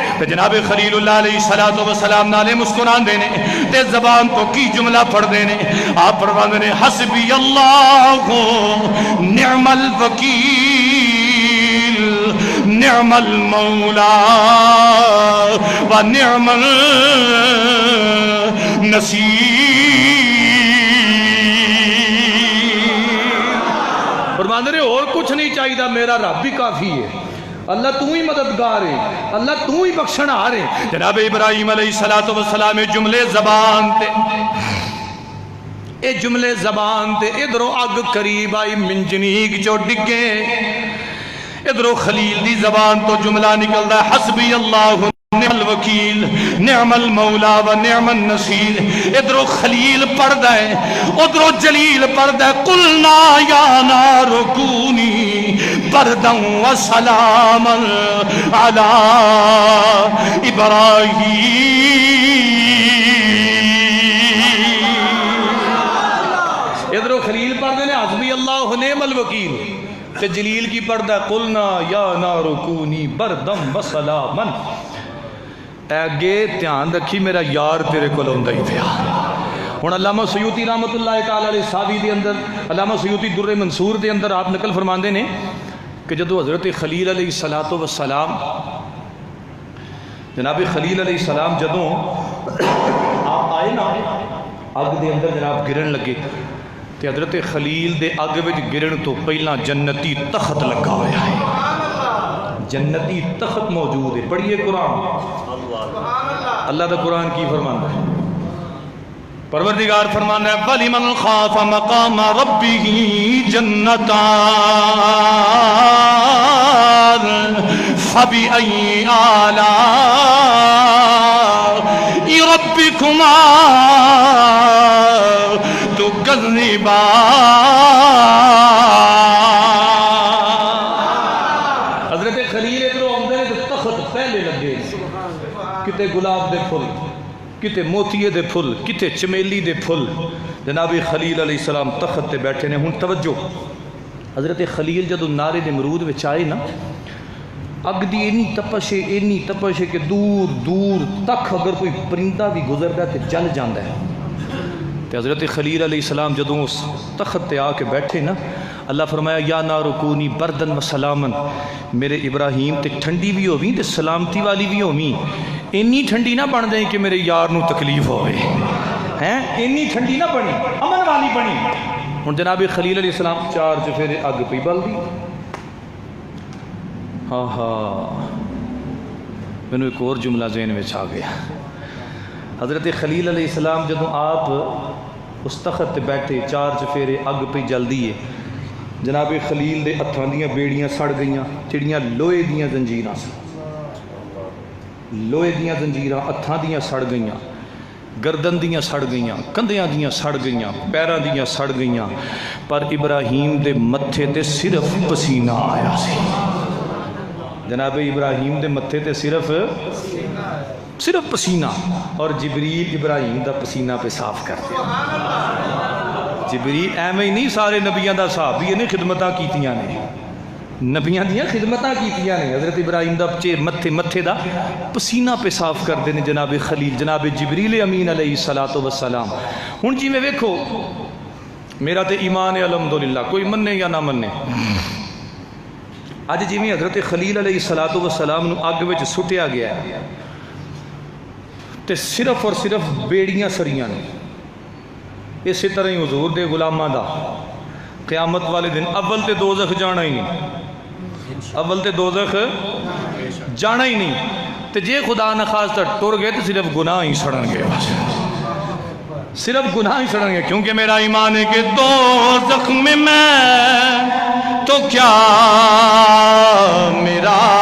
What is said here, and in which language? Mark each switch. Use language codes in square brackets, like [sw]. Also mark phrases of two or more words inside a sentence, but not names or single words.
[pa] تے جناب خلیل اللہ علیہ السلام نالے مسکران دے نے تے زبان تو کی جملہ پڑھ دے نے۔ آپ پڑھواندے نے [ar] حسبی اللہ نعم الوکیل نعم المولا و نعم النصیر۔ [pa] فرماندے نے اور کچھ نہیں چاہیے، میرا رب بھی کافی ہے، اللہ تو ہی مددگار ہے، اللہ تو ہی بخشن آ رہے۔ جناب ابراہیم علیہ السلام جملے زبان تے، اے جملے زبان تے، ادھروں اگ قریب آئی منجنیک چو ڈگے، ادھروں خلیل دی زبان تو جملہ نکل دا [ar] حسبی اللہ نعم الوکیل نعم المولا و نعم النصیر۔ [pa] ادھروں خلیل پڑھ دائے، ادھروں جلیل پڑھ دائے، [ar] قلنا یا نار کونی بردا و سلاما علی ابراہیم۔ [pa] ادھروں خلیل پڑھ دائے [ar] حسبی اللہ نعم الوکیل، [pa] تے جلیل کی پڑھ دائے [ar] قلنا یا نار کونی بردا و سلاما۔ [pa] اگے دھیان رکھی میرا یار تیرے کو لوندا ہی پیا۔ ہن علامہ سیوطی رحمۃ اللہ تعالی علیہ ساوی دے اندر، علامہ سیوطی در منصور دے اندر آپ نقل فرماندے نے کہ جدو حضرت خلیل علیہ السلام جناب خلیل علیہ السلام جدوں آپ آئے نا اگ دے اندر جناب گرن لگے تے حضرت خلیل دے اگ وچ گرن تو پہلا جنتی تخت لگا ہویا ہے، جنتی تخت موجود ہے۔ پڑھیے قرآن، اللہ دا قرآن کی فرمانا ہے؟ پروردگار فرمانا ہے [ar] وَلِمَنْ خَافَ مَقَامَ رَبِّهِ جَنَّتَانِ فَبِأَيِّ آلَاءِ رَبِّكُمَا تُكَذِّبَانِ۔ [pa] حضرت خلیل ادھروں آمدے نے تو تخت پہلے لگے، کتے گلاب دے پھل، کتے موتیے دے پھل، کتے چمیلی دے پھل۔ جناب خلیل علیہ السلام تخت تے بیٹھے نے۔ ہن توجہ، حضرت خلیل جدو نارے نمرود وچ آئے نا، اگ دی اینی تپش ہے کہ دور دور تک اگر کوئی پرندہ بھی گزردا تے جل جاندا ہے۔ تے حضرت خلیل علیہ السلام جدو اس تخت تے آ کے بیٹھے نا، اللہ فرمایا [ar] یا نار کونی بردن و سلامن، [pa] میرے ابراہیم تے ٹھنڈی بھی ہوویں تے سلامتی والی بھی ہوویں، اینی ٹھنڈی نہ بن دیں کہ میرے یار نو تکلیف ہوئے ہیں، اینی ٹھنڈی نہ بنی، امن والی بنی۔ ہن جناب خلیل علیہ السلام چار چفیرے اگ پہ بل دی۔ ہاں مینوں ایک اور جملہ ذہن میں آ گیا۔ حضرت خلیل علیہ السلام جدوں آپ اس تخت تے بیٹھے، چار چفیرے اگ پہ جل دیے، جناب خلیل دے ہتھاں دیاں بیڑیاں سڑ گئیاں، چڑیاں لوہے دیاں زنجیراں سی، لوہے دیاں زنجیراں ہتھاں دیاں سڑ گئیاں، گردن دیاں سڑ گئیاں، کندھیاں دیاں سڑ گئیاں، پیراں دیاں سڑ گئیاں، پر ابراہیم دے متھے تے صرف پسینہ آیا سی۔ جناب ابراہیم دے متھے تے صرف پسینہ، اور جبریل ابراہیم دا پسینہ پہ صاف کر دیا۔ جبریل ایویں ہی نہیں، سارے نبیاں دا صحابی نے خدمتاں کیتیاں نے، نبیاں دیاں خدمتاں کیتیاں نے۔ حضرت ابراہیم دا متھے دا پسینہ پہ صاف کر دینے جناب خلیل، جناب جبریل امین علیہ السلام۔ ہن جی میں ویکھو میرا تے ایمان ہے الحمدللہ، کوئی مننے یا نہ مننے۔ اج جی حضرت خلیل علیہ السلام نو اگ وچ سٹیا گیا ہے تے صرف اور صرف بیڑیاں سڑیاں نے۔ اسی طرح ہی حضور دے غلاماں دا قیامت والے دن اول تے دوزخ جانا ہی نہیں، اول تے دوزخ جانا ہی نہیں، تے جے خدا نخواستہ ٹر گئے تو صرف گناہ ہی سڑن گے، صرف گناہ ہی سڑن گے، [ur] کیونکہ میرا ایمان ہے کہ دوزخ میں تو کیا میرا